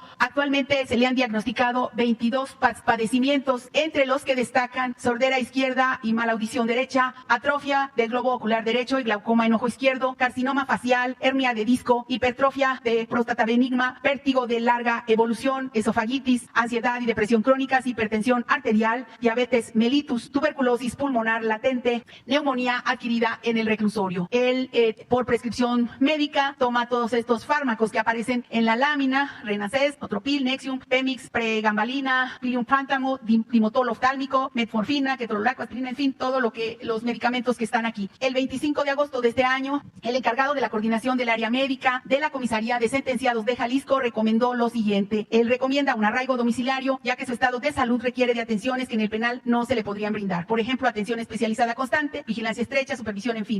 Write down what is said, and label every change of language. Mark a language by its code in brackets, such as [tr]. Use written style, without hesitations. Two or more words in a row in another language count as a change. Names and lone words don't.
[es] Actualmente se le han diagnosticado 22 padecimientos, entre los que destacan sordera izquierda y mala audición derecha, atrofia del globo ocular derecho y glaucoma en ojo izquierdo, carcinoma facial, hernia de disco, hipertrofia de próstata benigna, vértigo de larga evolución, esofagitis, ansiedad y depresión crónicas, hipertensión arterial, diabetes mellitus, tuberculosis pulmonar latente, neumonía adquirida en el reclusorio. Él, por prescripción médica, toma todos estos fármacos que aparecen en la lámina: Renacés, Otropil, Nexium, Pemix, Pregambalina, Pilium Pantamo, Dimotol oftálmico, Metformina, Ketorolaco, aspirina, en fin, los medicamentos que están aquí. El 25 de agosto de este año, el encargado de la coordinación del área médica de la Comisaría de Sentenciados de Jalisco recomendó lo siguiente. Él recomienda un arraigo domiciliario, ya que su estado de salud requiere de atenciones que en el penal no se le podrían brindar. Por ejemplo, atención especializada constante, vigilancia estrecha, supervisión, en fin.